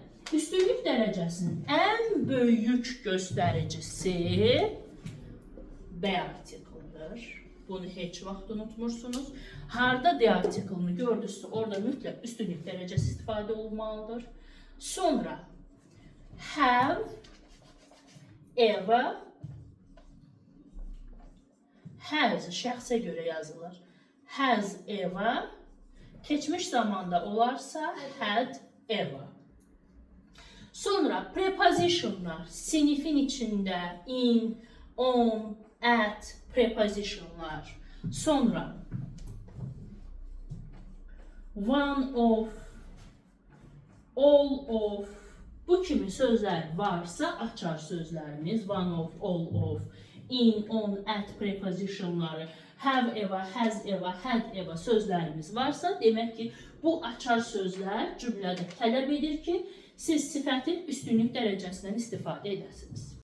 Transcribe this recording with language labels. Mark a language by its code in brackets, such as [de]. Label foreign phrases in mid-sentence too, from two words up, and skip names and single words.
[az] üstünlük dərəcəsinin ən böyük göstəricisi B artiklıdır. Bunu heç vaxt unutmursunuz. Harda D artiklını gördünüzsə, orada mütləq üstünlük dərəcəsi istifadə olmalıdır. Sonra [en] have, ever, has [az] şəxsə görə yazılır. [en] Has ever, [az] keçmiş zamanda olarsa [en] had ever. [az] Sonra prepositionlar, sinifin içində [en] in, on, at, [az] prepositionlar. [en] Sonra one of, all of, [az] bu kimi sözlər varsa açar sözlərimiz [en] one of, all of, in, on, at [az] prepositionları, [en] have ever, has ever, had ever [az] sözlərimiz varsa, demək ki, bu açar sözlər cümlədə tələb edir ki, siz sifətin üstünlük dərəcəsindən istifadə edəsiniz.